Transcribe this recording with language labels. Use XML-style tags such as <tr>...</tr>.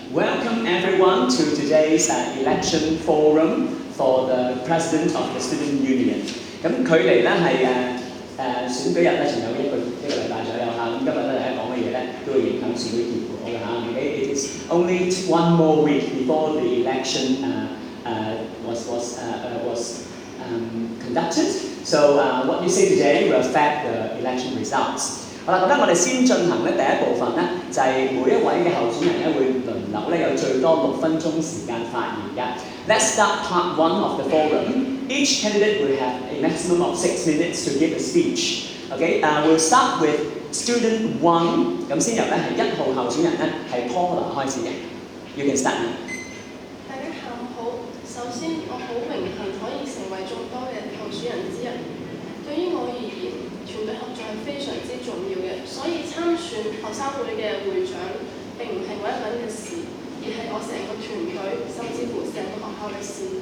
<en>Welcome everyone to today's election forum for the President of the Student Union。</en> <yue>咁距離咧係選舉日咧仲有一個禮拜左右嚇，咁今日咧大家講嘅嘢咧都會影響選舉結果嘅嚇。</yue> <en>Okay, it is only one more week before the election was conducted. So what you say today will affect the election results.</en> <yue>好啦，咁咧我哋先進行咧第一部分咧，就係每一位嘅候選人咧會輪流咧有最多6分鐘時間發言嘅。</yue> <en>Let's start part 1 of the forum. Each candidate will have a maximum of 6 minutes to give a speech. Okay, we'll start with student 1.</en> <yue>咁先由咧係1號候選人咧係 Paula 開始嘅。</yue> <en>You can start now.</en> <yue>大家下午好。首先，我好榮幸可以成為眾多嘅候選人之一。對於我而言，團隊合作係非常之重要嘅，所以參選學生會嘅會長並唔係我一個人嘅事，而係我成個團隊，甚至乎成個學校嘅事。</yue>